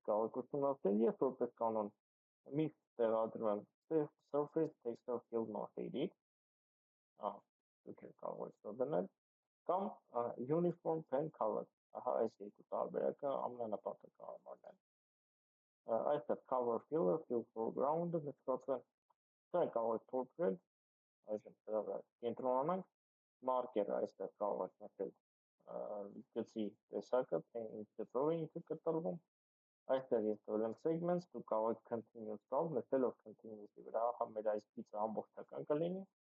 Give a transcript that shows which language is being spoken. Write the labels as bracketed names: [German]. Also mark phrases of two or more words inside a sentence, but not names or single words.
[Armenian] կուսումնասիրել եւ որպես կանոն միշտ տեղադրում եմ [English] surface texture fill method- [Armenian] ի, դուք կարող եք դա դնել, կամ uniform [English] pen color, [Armenian] այս երկու տարբերակը ամենանպատակահարմարն են։ Այստեղ [English] cover fill- [Armenian] ը, [English] fill foreground- [Armenian] ը նշված է, դա կարող եք փորձել, այժմ դրա վրա կենտրոնանանք, marker-ը այստեղ կարող եք նշել գծի տեսակը, թե ինչ գծով է ինքը կտրվում, այստեղ ես տվել եմ segments, դուք կարող եք continuous տալ, նշելով continuous-ի վրա, ահա մեր այս գիծը ամբողջական կլինի,